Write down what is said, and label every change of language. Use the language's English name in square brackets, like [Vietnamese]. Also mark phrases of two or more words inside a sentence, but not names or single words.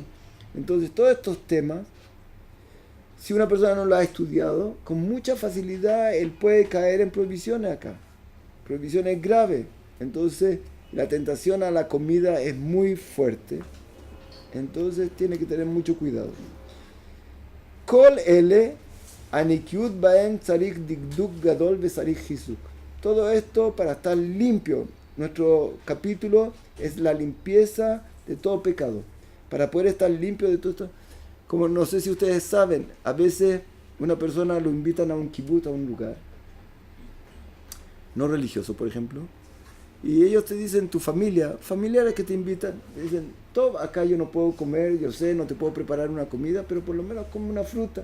[Spanish] Entonces, todos estos temas, si una persona no lo ha estudiado, con mucha facilidad él puede caer en prohibiciones acá. Prohibiciones graves. Entonces, la tentación a la comida es muy fuerte. Entonces tiene que tener mucho cuidado. [Hebrew] כל אלה הנקיות בהם צריך דקדוק גדול וצריך חיזוק. [Spanish] Todo esto para estar limpio. Nuestro capítulo es la limpieza de todo pecado. Para poder estar limpio de todo esto, como no sé si ustedes saben, a veces Una persona lo invitan a un kibutz, a un lugar no religioso, por ejemplo, y ellos te dicen, tu familia, familiares que te invitan, te dicen, todo, acá yo no puedo comer, yo sé, no te puedo preparar una comida, pero por lo menos come una fruta.